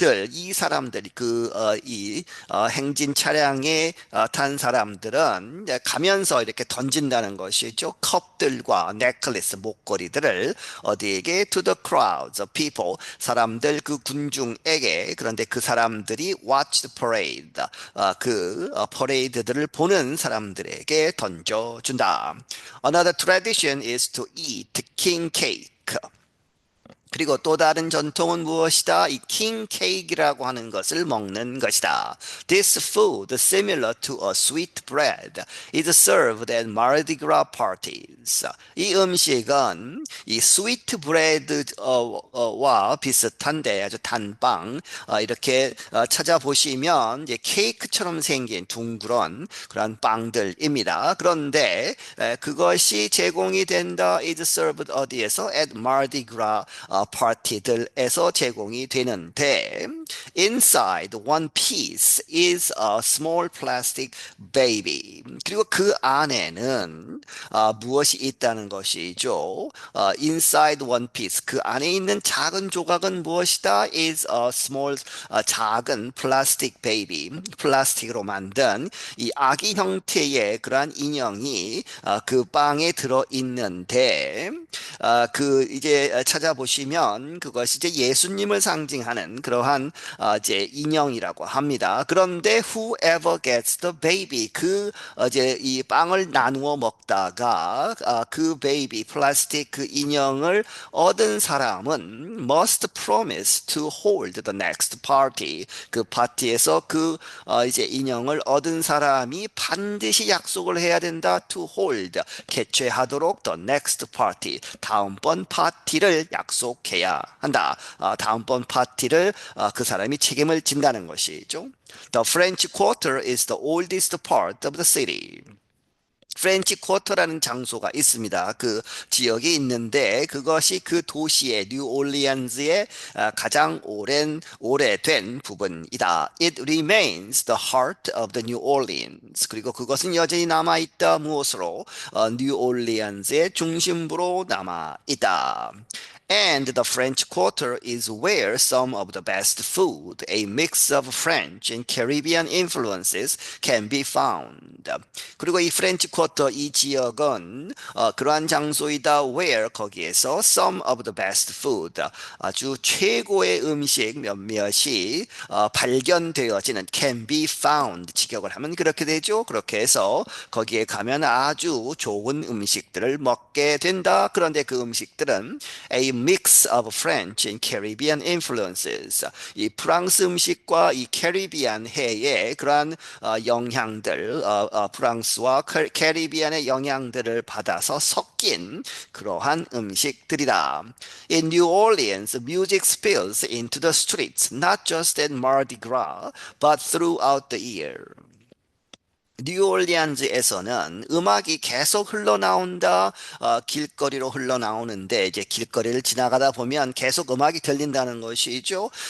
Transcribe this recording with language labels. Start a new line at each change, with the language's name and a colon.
Korean: 이 사람들이 행진 차량에 탄 사람들은 가면서 이렇게 던진다는 것이죠. 컵들과 넥클리스, 목걸이들을 어디에게?
English: To the crowds of people.
Korean: 사람들, 그 군중에게. 그런데 그 사람들이
English: watch the parade.
Korean: 퍼레이드들을 보는 사람들에게 던져준다.
English: Another tradition is to eat king cake.
Korean: 그리고 또 다른 전통은 무엇이다? 이 king cake이라고 하는 것을 먹는 것이다.
English: This food, similar to a sweet bread, is served at Mardi Gras parties.
Korean: 이 음식은 이
English: sweet bread
Korean: 와 비슷한데 아주 단빵 이렇게 찾아보시면 이제 케이크처럼 생긴 둥그런 그런 빵들입니다. 그런데 그것이 제공이 된다.
English: is served
Korean: 어디에서?
English: At Mardi Gras
Korean: 파티들에서 제공이 되는데
English: inside one piece is a small plastic baby.
Korean: 그리고 그 안에는 무엇이 있다는 것이죠.
English: inside one piece
Korean: 그 안에 있는 작은 조각은 무엇이다?
English: is a small
Korean: 작은
English: plastic baby.
Korean: 플라스틱으로 만든 이 아기 형태의 그러한 인형이 그 빵에 들어 있는데 이제 찾아보시면 그것이 이제 예수님을 상징하는 그러한 이제 인형이라고 합니다. 그런데
English: whoever gets the baby
Korean: 이제 이 빵을 나누어 먹다가 그 베이비 플라스틱 그 인형을 얻은 사람은
English: must promise to hold the next party.
Korean: 그 파티에서 이제 인형을 얻은 사람이 반드시 약속을 해야 된다.
English: to hold
Korean: 개최하도록
English: the next party
Korean: 다음번 파티를 약속해야 한다. 다음번 파티를 그 사람이 책임을 진다는 것이죠.
English: The French Quarter is the oldest part of the city.
Korean: 프렌치 쿼터라는 장소가 있습니다. 그 지역이 있는데 그것이 그 도시의 뉴올리언즈의 가장 오래된 부분이다.
English: It remains the heart of the New Orleans.
Korean: 그리고 그것은 여전히 남아있다. 무엇으로? 뉴올리언즈의 중심부로 남아있다.
English: And the French Quarter is where some of the best food, a mix of French and Caribbean influences, can be found.
Korean: 그리고 이 프렌치 쿼터 이 지역은 그러한 장소이다.
English: where
Korean: 거기에서
English: some of the best food
Korean: 아주 최고의 음식 몇몇이 발견되어지는
English: can be found
Korean: 직역을 하면 그렇게 되죠. 그렇게 해서 거기에 가면 아주 좋은 음식들을 먹게 된다. 그런데 그 음식들은
English: a mix of French and Caribbean influences
Korean: 이 프랑스 음식과 이 캐리비안 해의 그러한 영향들 프랑스와 캐리비안의 영향들을 받아서 섞인 그러한 음식들이다.
English: In New Orleans, music spills into the streets, not just at Mardi Gras, but throughout the year.
Korean: 뉴올리안즈에서는 음악이 계속 흘러나온다. 길거리로 흘러나오는데 이제 길거리를 지나가다 보면 계속 음악이 들린다는 것이죠.